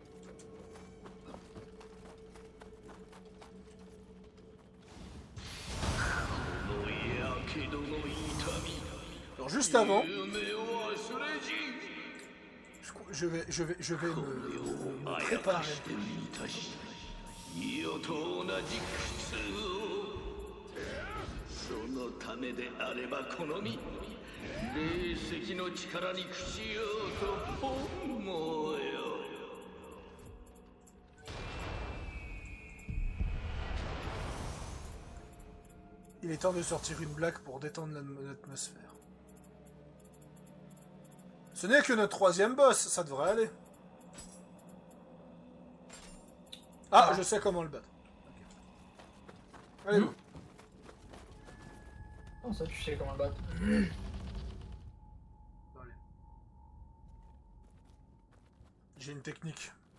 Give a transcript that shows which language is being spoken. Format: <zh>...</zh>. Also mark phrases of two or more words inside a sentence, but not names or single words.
<fr>Alors juste avant, je vais me préparer.</fr> <ja>世と同じ苦痛をそのためであればこの身霊石の力に屈しようと思うよ</ja> <fr>Il est temps de sortir une blague pour détendre l'atmosphère. Ce n'est que notre troisième boss, ça devrait aller. Ah, je sais comment le battre. Ok. Allez, go. Non, ça, tu sais comment le battre. Allez. J'ai une technique.</fr>